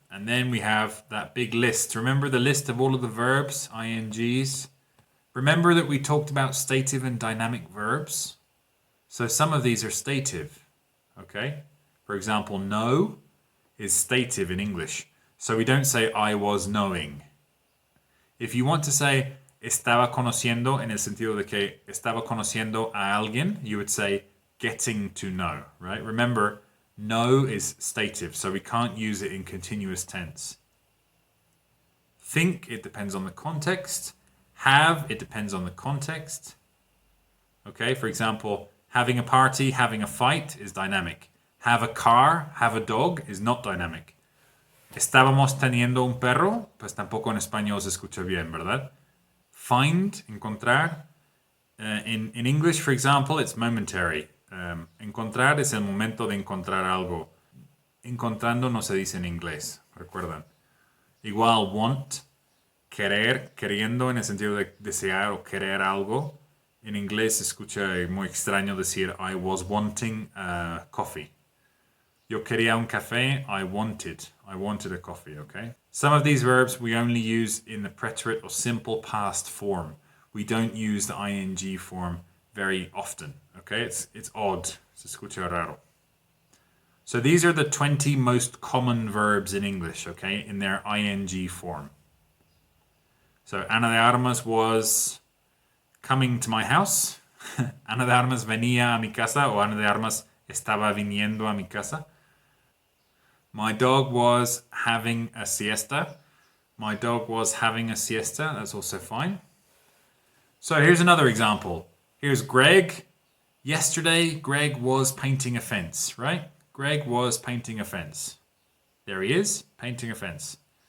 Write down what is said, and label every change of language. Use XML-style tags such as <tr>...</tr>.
<en>And then we have that big list. Remember the list of all of the verbs, INGs? Remember that we talked about stative and dynamic verbs? So some of these are stative, okay? For example, know is stative in English. So we don't say I was knowing. If you want to say</en> <es>estaba conociendo en el sentido de que estaba conociendo a alguien,</es> <en>you would say getting to know, right? Remember, know is stative, so we can't use it in continuous tense. Think, it depends on the context. Have, it depends on the context. Okay, for example, having a party, having a fight is dynamic. Have a car, have a dog is not dynamic.</en> <es>Estábamos teniendo un perro, pues tampoco en español se escucha bien, ¿verdad?</es> <en>Find, encontrar. In English, for example, it's momentary.</en> <es>Encontrar es el momento de encontrar algo. Encontrando no se dice en inglés, recuerdan. Igual, want, querer, queriendo en el sentido de desear o querer algo. En inglés se escucha muy extraño decir</es> <en>I was wanting coffee.</en> <es>Yo quería un café,</es> <en>I wanted a coffee, okay? Some of these verbs we only use in the preterite or simple past form. We don't use the ing form very often, okay? It's odd,</en> <es>se escucha raro.</es> <en>So these are the 20 most common verbs in English, okay, in their ing form. So Ana de Armas was coming to my house.</en> <es>Ana de Armas venía a mi casa, o Ana de Armas estaba viniendo a mi casa.</es> <en>My dog was having a siesta. My dog was having a siesta. That's also fine. So here's another example. Here's Greg. Yesterday, Greg was painting a fence, right? Greg was painting a fence. There he is, painting a fence.</en>